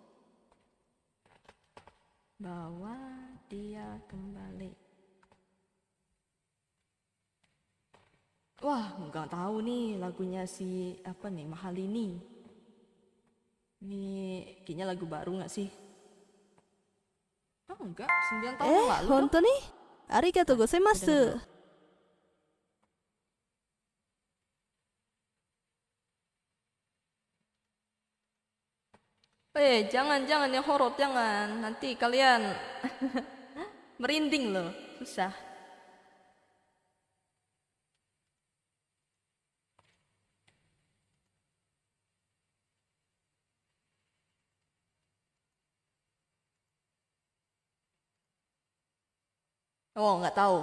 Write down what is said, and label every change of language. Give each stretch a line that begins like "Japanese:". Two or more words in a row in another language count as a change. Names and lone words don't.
Indonesian: Bawa Dia Kembali. Wah, nggak tahu nih lagunya si apa nih, Mahalini. Ini kayaknya lagu baru nggak sih? Oh enggak, 9 tahun yang lalu.
Japanese: 本当にありがとうございま
Indonesian: Udah
Japanese: す。
Indonesian: nggak tahu. Jangan yang horor, jangan. Nanti kalian merinding loh, susah. Oh, nggak tahu.